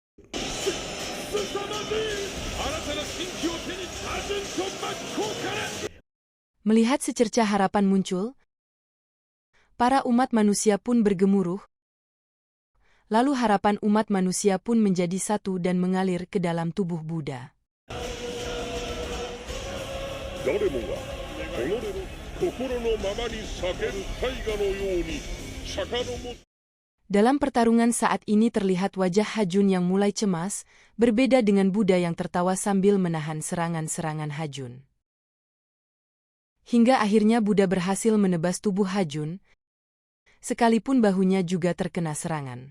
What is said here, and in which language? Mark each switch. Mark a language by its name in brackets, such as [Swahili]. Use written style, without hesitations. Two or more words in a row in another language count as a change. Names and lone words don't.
[Indonesian] Melihat secercah harapan muncul, para umat manusia pun bergemuruh, lalu harapan umat manusia pun menjadi satu dan mengalir ke dalam tubuh Buddha. [Japanese] 誰もが己の心のままに叫ぶ大河のように釈迦のも。 [Indonesian] Dalam pertarungan saat ini terlihat wajah Hajun yang mulai cemas, berbeda dengan Buddha yang tertawa sambil menahan serangan-serangan Hajun. Hingga akhirnya Buddha berhasil menebas tubuh Hajun, sekalipun bahunya juga terkena serangan.